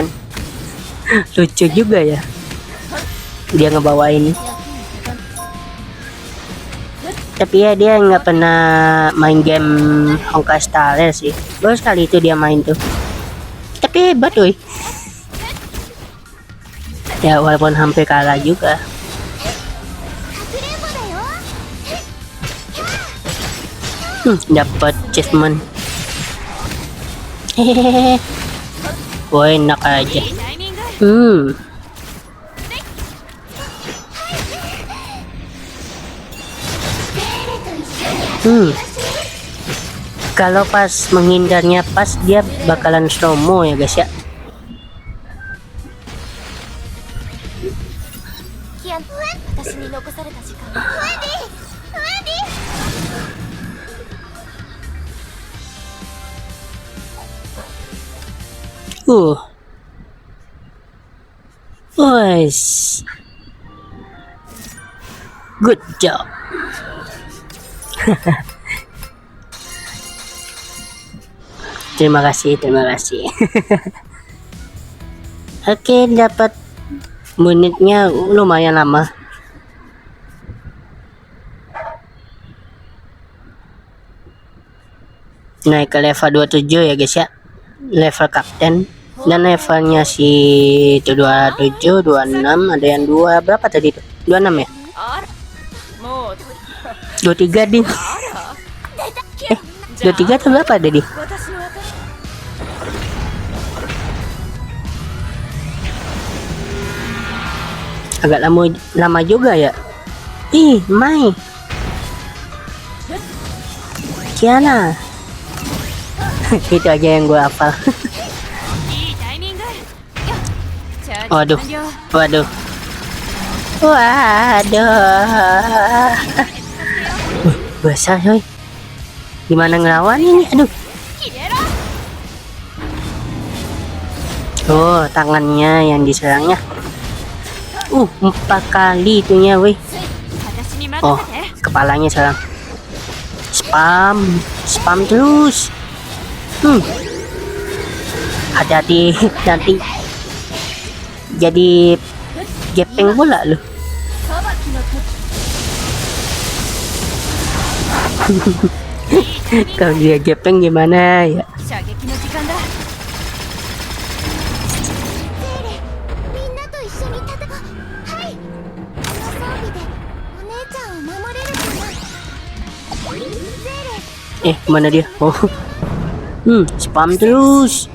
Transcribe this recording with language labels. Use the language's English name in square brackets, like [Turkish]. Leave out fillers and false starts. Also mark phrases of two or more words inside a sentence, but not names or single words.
[Indonesian] Lucu juga ya dia ngebawain. Tapi ya dia nggak pernah main game Honkai Star Rail sih, baru sekali itu dia main tuh. Tapi hebat woi. Ya walaupun hampir kalah juga. [Japanese] かくれんぼだよ [Indonesian] Dapat achievement. Hehehe. Woi enak aja. [Japanese] いいタイミング誰と一緒 [Indonesian] Kalau pas menghindarnya pas, dia bakalan [English] slow mo [Indonesian] ya guys ya. [Japanese] キアナ私に残された時間はウェンディウェンディ [Indonesian] Wes. [English] Good job. [Indonesian] Terima kasih. Oke, dapat menitnya lumayan lama. Naik ke level 27 ya guys ya. Level kapten. Dan levelnya si itu 27, 26, ada yang 2 berapa tadi tuh? 26 ya? [Japanese] あらもう [Indonesian] 23 ding. 23 tuh berapa tadi? [Japanese] 私の私 [Indonesian] Agak lama juga ya. Ih, Mai. Kiana. Itu aja yang gue hafal. [Japanese] いいタイミング。チャージ [Indonesian] Waduh. [Japanese] 完了。 [Indonesian] Waduh. Besar coy. Gimana ngelawan ini? Aduh. Oh, tangannya yang diserangnya. 4 kali itunya weh. [Japanese] 私に任 Oh, せて。 [Indonesian] kepalanya serang. Spam terus. Hati-hati nanti jadi gepeng pula loh. [Japanese] 裁きの時。 [Indonesian] Kalau dia gepeng gimana ya? [Japanese] 射撃の時間だ。みんなと一緒に戦う。はいこの装備でお姉ちゃんを守れるかな。ゼーレ [Indonesian] Mana dia? Oh. Spam terus.